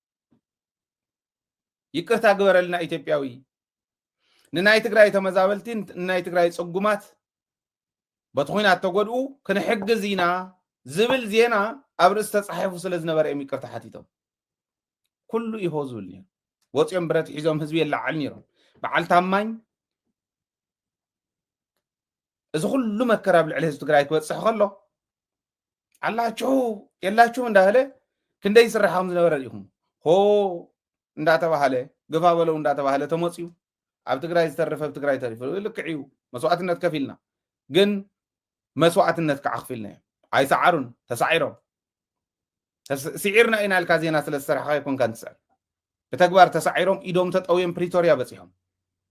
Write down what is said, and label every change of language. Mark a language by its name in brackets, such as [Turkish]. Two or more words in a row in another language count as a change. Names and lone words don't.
[Tigrinya] ይቅርታ ግበረልና ኢትዮጵያዊ ንናይ ትግራይ ተመዛበልቲ ንናይ ትግራይ ጽጉማት በትኾይናት ተጎድኡ ክንሕግዝ ኢና ዝብል ዜና ኣብ ርእሲ ተጻሒፉ ስለ ዝነበረ እዮም ይቅርታ ሓቲቶም ኩሉ ይሆ ዝብል ነይሩ ወፅኦም ብረት ሒዞም ህዝቢ የላዓል ነይሮም በዓል ታማኝ እዚ ኩሉ መከራ ብልዕሊ ህዝቢ ትግራይ ክበፅሕ ከሎ [Amharic] አላችሁ የላችሁ እንዳለ [Tigrinya] ክንደይ ስራሕም ዝነበረ ኢኹም ሆ እንዳተባሃለ [Amharic] ግፋ በለው [Tigrinya] እንዳተባሃለ ተመፅዩ ኣብ ትግራይ ዝተረፈ ትግራይ ተሪፉ ልክዕዩ መስዋዕትነት ከፊልና ግን መስዋዕትነት ከዓኽፊልና ኣይሰዓሩን ተሳዒሮም ስዒርና ኢና ኢልካ ዜና ስለ ዝሰርሕካ ይኮንካ ንትስዕር ብተግባር ተሳዒሮም ኢዶም ተጠውዮም ፕሪቶሪያ በፂሖም